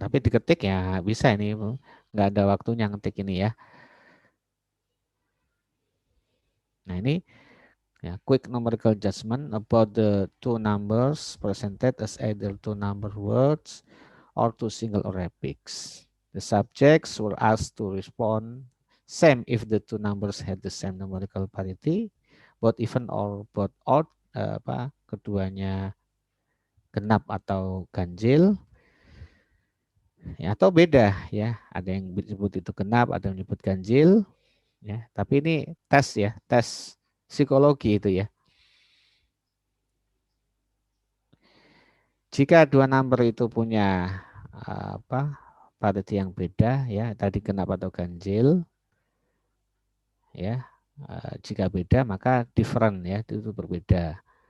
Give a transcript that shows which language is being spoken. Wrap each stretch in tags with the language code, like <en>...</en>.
<id>Tapi diketik ya bisa ini, nggak ada waktunya ngetik ini ya. Nah ini ya,</id> <en>quick numerical judgment about the two numbers presented as either two number words or two single Arabics. The subjects were asked to respond same if the two numbers had the same numerical parity, both even or both odd,</en> <id>keduanya genap atau ganjil. Ya, atau beda ya, ada yang disebut itu genap, ada yang menyebut ganjil ya, tapi ini tes ya, tes psikologi itu ya. Jika dua number itu punya parity yang beda ya, tadi genap atau ganjil ya, jika beda maka different ya, itu berbeda.</id>